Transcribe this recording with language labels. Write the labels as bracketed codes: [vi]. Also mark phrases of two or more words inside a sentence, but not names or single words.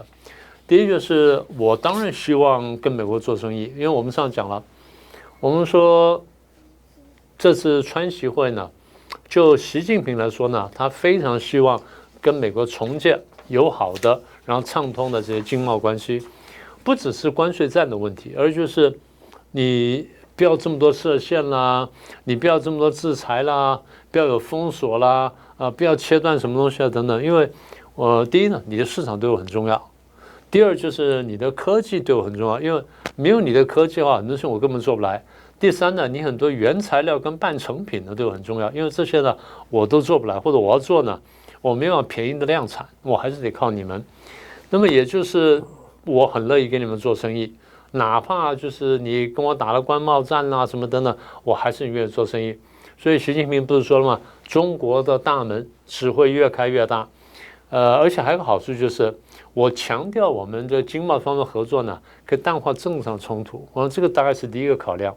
[zh] 第一個是我當然希望跟美國做生意，因為我們上次講了，我們說這次川習會呢，就習近平來說呢，他非常希望跟美國重建友好的，然後暢通的這些經貿關係，不只是關稅戰的問題，而就是你不要這麼多設限啦，你不要這麼多制裁啦，不要有封鎖啦，不要切斷什麼東西啊等等。因為第一呢，你的市場對我很重要；第二就是你的科技對我很重要，因為沒有你的科技的話，很多事情我根本做不來。第三呢，你很多原材料跟半成品呢对我很重要，因為這些呢我都做不來，或者我要做呢，我沒有便宜的量產，我還是得靠你們。那麼也就是我很樂意跟你們做生意。哪怕就是你跟我打了關貿戰啦什麼等等，我還是願意做生意。所以習近平不是說了嗎？中國的大門只會越開越大。而且還有個好處就是，我強調我們的經貿方面合作呢，可以淡化政治上衝突。我說這個大概是第一個考量。